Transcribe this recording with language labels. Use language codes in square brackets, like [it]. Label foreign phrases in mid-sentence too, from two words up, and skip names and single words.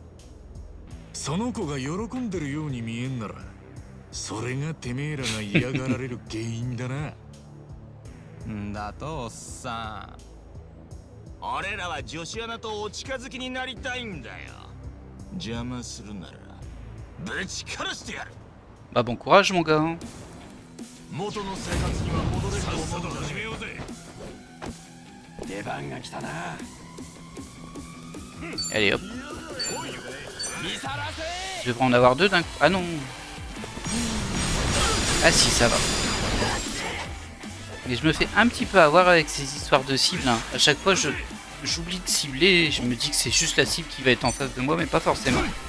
[ja] その子が喜んでるように見えんなら、それがてめえらが嫌がられる原因だな。んだとおっさん。俺らは女子アナとお近づきになりたいんだよ。邪魔するならぶち殺してやる。 [fr] Bah bon courage mon gars. [ja] 元の生活には戻れると思う。始めようぜ。出番が来たな。 [fr] Allez hop. Je devrais en avoir deux d'un coup. Ah non. Ah si, ça va. Mais je me fais un petit peu avoir avec ces histoires de cibles. Hein. À chaque fois, j'oublie de cibler et je me dis que c'est juste la cible qui va être en face de moi, mais pas forcément.